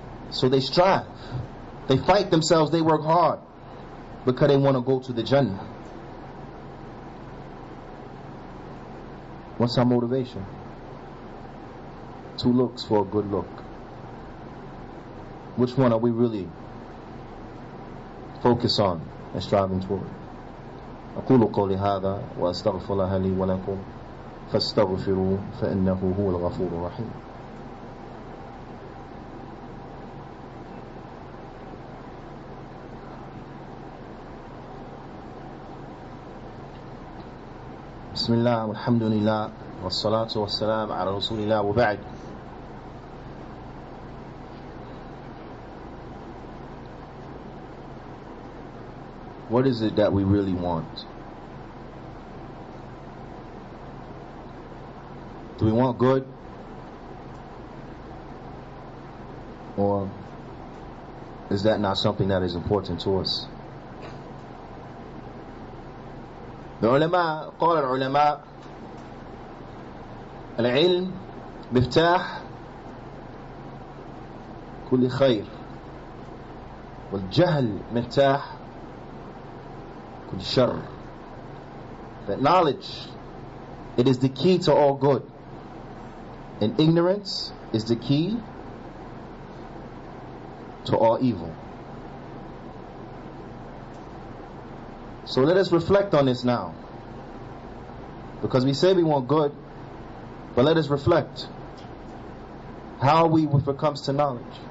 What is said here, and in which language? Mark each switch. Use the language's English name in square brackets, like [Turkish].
[English] So they strive, they fight themselves, they work hard, because they want to go to the Jannah. What's our motivation? 2 looks for a good look. Which one are we really focused on and striving toward? [Arabic] أقول قولي هذا وأستغفر الله لي ولكم فاستغفروه فإنه هو الغفور الرحيم. بسم الله والحمد لله والصلاة والسلام على رسول الله وبعد. [English] What is it that we really want? Do we want good? Or is that not something that is important to us? [Arabic] العلماء قال العلماء العلم مفتاح كل خير والجهل مفتاح كل شر. [English] that knowledge, it is the key to all good, and ignorance is the key to all evil. So let us reflect on this now, because we say we want good, but let us reflect how are we when it comes to knowledge.